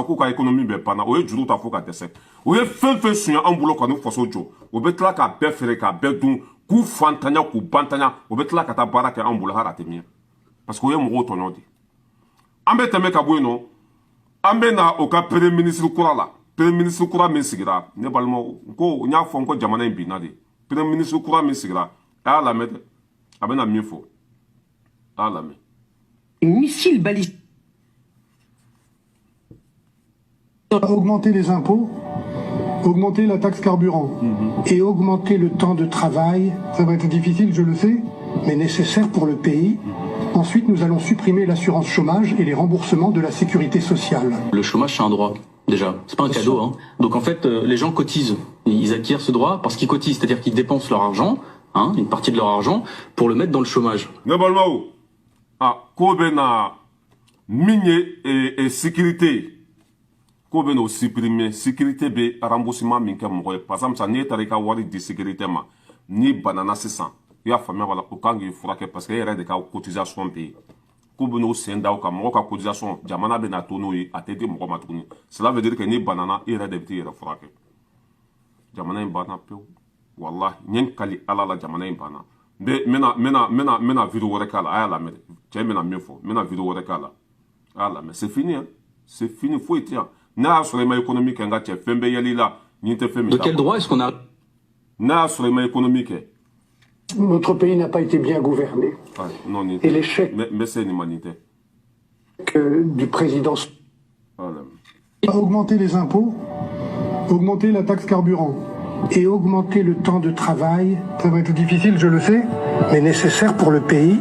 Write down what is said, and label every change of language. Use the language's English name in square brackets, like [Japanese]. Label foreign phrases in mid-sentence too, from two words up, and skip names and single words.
[Bambara] k'u ka économie bɛɛ banna o ye juru ta fo ka dɛsɛ o ye fɛn fɛn suɲɛ an bolo ka n'u faso jɔ o bɛ tila k'a bɛɛ feere k'a bɛɛ dun k'u fantanya k'u bantanya o bɛ tila ka taa baara kɛ an bolo hali a tɛ miɲɛ [French] parce que [Bambara] o ye mɔgɔw tɔɲɔ de an bɛ tɛmɛ ka bɔ yen nɔ an bɛ na o ka [French] premier ministre [Bambara] kura la [French] premier ministre [Bambara] kura min sigira ne balimaw ko n y'a fɔ n ko jamana in binna de [French] premier ministre [Bambara] kura min sigira a y'a lamɛn dɛ a bɛ na min fɔ a y'a lamɛn. [French] Missile balistique. Augmenter les impôts, augmenter la taxe carburant et augmenter le temps de travail. Ça va être difficile, je le sais, mais nécessaire pour le pays. Ensuite, nous allons supprimer l'assurance chômage et les remboursements de la sécurité sociale. Le chômage, c'est un droit, déjà. C'est pas un cadeau, hein. Donc en fait, les gens cotisent. Ils acquièrent ce droit parce qu'ils cotisent, c'est-à-dire qu'ils dépensent leur argent, hein, une partie de leur argent, pour le mettre dans le chômage. Et sécurité. [Bambara] Ko bɛ n'o [French] supprimer sécurité [Bambara] bɛ remboursement min kɛ mɔgɔ ye [French] par exemple [Bambara] sisan n'e taara i ka wari di sécurité ma n'i banana sisan i y'a faamuya b'a la o kan k'i furakɛ parce que e yɛrɛ de ka cotisation bɛ yen k'u bɛ n'o sen da o kan mɔgɔ ka cotisation jamana bɛ na to n'o ye a tɛ di mɔgɔ ma tuguni [French] cela veut dire que [Bambara] ni banana i yɛrɛ de bɛ t'i yɛrɛ furakɛ jamana in banna pewu wallahi n ye n kali ala la jamana in banna n bɛna video wɛrɛ k'a la a y'a lamɛn cɛ bɛna min fɔ n bɛna video wɛrɛ k'a la a y'a lamɛn [French] c'est fini hein c'est fini [Bambara] foyi tɛ yan n'a y'a sɔrɔ i ma économie kɛ n ka cɛ fɛn bɛɛ yɛlɛ i la ɲin tɛ fɛn min. [French] De quel droit est-ce qu'on a? [Bambara] N'a y'a sɔrɔ i ma économie kɛ. [French] Notre pays n'a pas été bien gouverné. Non, et l'échec du président a augmenté les impôts, augmenté la taxe carburant et augmenté le temps de travail. Ça va être difficile, je le sais, mais nécessaire pour le pays.